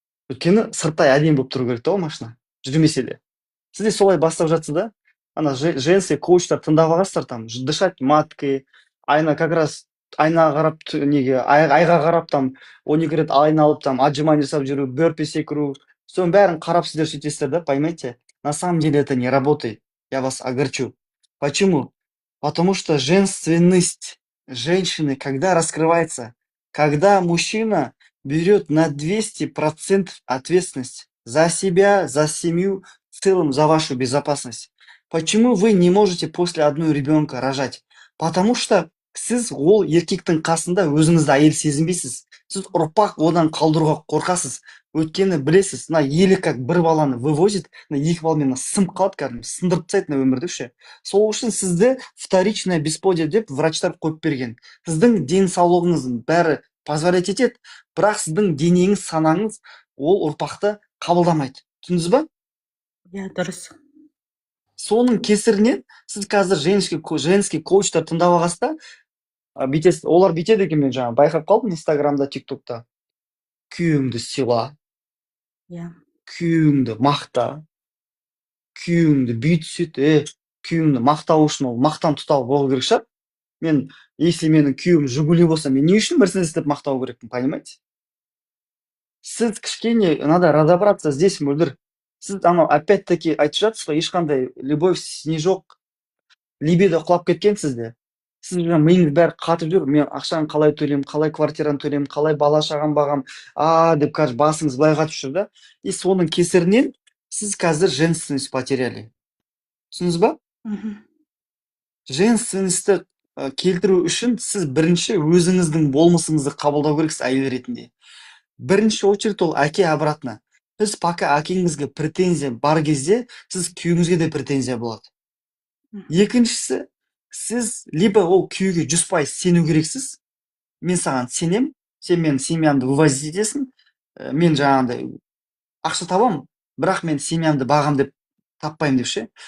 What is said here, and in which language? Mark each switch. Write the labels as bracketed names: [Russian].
[Kazakh] Өйткені сырттай әдемі болып тұру керек та ол машина, жүрмесе де. Сіз де солай бастап жатсыз да, ана женский коучтар тыңдап алғансыздар, [Russian] там дышать маткой, как раз [Kazakh] айнаға қарап неге, айға қарап там 12 рет айналып там [Russian] отжимание [Kazakh] жасап жүру, бёрпи секіру, соның бәрін қарап сіздер сөйтесіздер да, [Russian] поймайте. На самом деле это не работает. Я вас огорчу. Почему? Потому что женственность женщины, когда раскрывается, когда мужчина берет на 200% ответственность за себя, за семью, в целом за вашу безопасность. Почему вы не можете после одной ребенка рожать? Потому что [Kazakh] сіз ол еркектің қасында өзіңізді әйел сезінбейсіз. Сіз ұрпақ одан қалдыруға қорқасыз. Өйткені білесіз, елі [Russian] как [Kazakh] бір баланы [Russian] вывозит, [Kazakh] екі баламен сынып қалады, кәдімгі сындырып тастайды өмірді ше. Сол үшін сізді [Russian] вторичное бесплодие [Kazakh] деп врачтар қойып берген. Сіздің денсаулығыңыздың бәрі позволять етеді, бірақ сіздің денеңіз, санаңыз ол ұрпақты қабылдамайды. Түсіндіңіз ба? Иә, дұрыс. Соның кесірінен сіз қазір женский коучтар тыңдап алғанда, олар бүйтеді екен, мен жаңа байқап қалдым Инстаграмда, ТикТокта. Күйеуіңді сыйла, күйеуіңді мақта, күйеуіңді бүйт сөйт, күйеуіңді мақтау үшін ол мақтан тұтау болу керек шығар. Мен, [Russian] если [Kazakh] менің күйеуім Жигули болса, мен не үшін Мерседес деп мақтау керекпін, [Russian] понимаете? [Kazakh] Сіз кішкене, [Russian] надо разобраться здесь, [Kazakh] мөлдір. Сіз анау [Russian] опять-таки [Kazakh] айтып жатсыз ғой, ешқандай [Russian] любовь, снежок, [Kazakh] либидо құлап кеткен сізде. Сіз миыңыз бәрі қатып жүр, мен ақшаны қалай төлеймін, қалай квартираны төлеймін, қалай бала шағам бағам, деп қазір басыңыз былай қатып жүр да. [Russian] И [Kazakh] соның кесірінен сіз қазір [Russian] женственность потеряли. [Kazakh] Түсіндіңіз ба? Женственностьті келтіру үшін сіз бірінші өзіңіздің болмысыңызды қабылдау керексіз әйел ретінде. Бірінші [Russian] очередь [Kazakh] ол әке [Russian] обратно. [Kazakh] Сіз [Russian] пока [Kazakh] әкеңізге претензия бар кезде, сіз күйеуіңізге де претензия болады. Екіншісі, сіз [Russian] либо [Kazakh] ол күйеуге 100% сену керексіз. Мен саған сенем, сен менің семьямды вывозить етесің, мен жаңағындай ақша табам, бірақ мен семьямды бағам деп таппаймын деп ше.